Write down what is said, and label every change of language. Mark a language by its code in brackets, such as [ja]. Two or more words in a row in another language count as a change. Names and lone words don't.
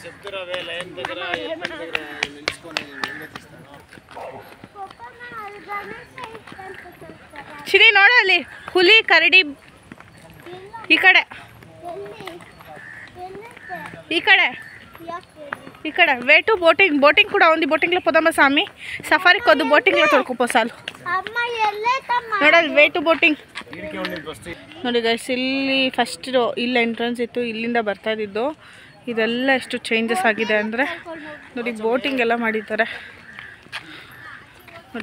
[kn] ಚಿನಿ ನೋಡಲ್ಲಿ ಹುಲಿ ಕರಡಿ. ಈ ಕಡೆ [en] way to boating [kn] ಕೂಡ ఉంది. [te] ಬೋಟಿಂಗ್లో పోదామా సామి? సఫారీకి వద్దు, [kn] ಬೋಟಿಂಗ್లో ತೊಳ್ಕೊಪೋ ಸಾಲು. ನೋಡಲ್ಲಿ [en] way to boating [kn] ನೋಡಿ ಗೈಸ್. ಇಲ್ಲಿ ಫಸ್ಟ್ ಇಲ್ಲಿ ಎಂಟ್ರೆನ್ಸ್ ಇತ್ತು, ಇಲ್ಲಿಂದ ಬರ್ತಾ ಇದ್ದಿದ್ದು. ಇದೆಲ್ಲ ಎಷ್ಟು ಚೇಂಜಸ್ ಆಗಿದೆ ಅಂದರೆ ನೋಡಿ. ಬೋಟಿಂಗ್ ಎಲ್ಲ ಮಾಡಿದ್ದಾರೆ ನೋಡಿ.